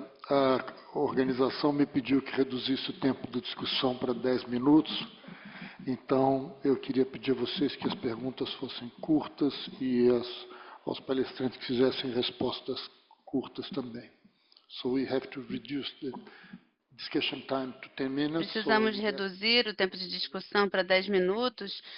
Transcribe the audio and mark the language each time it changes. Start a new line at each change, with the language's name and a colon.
Portuguese: A organização me pediu que reduzisse o tempo de discussão para 10 minutos, então eu queria pedir a vocês que as perguntas fossem curtas e aos palestrantes que fizessem respostas curtas também.
English: So we have to reduce the discussion time to 10 minutes.
Portuguese: Precisamos reduzir o tempo de discussão para 10 minutos.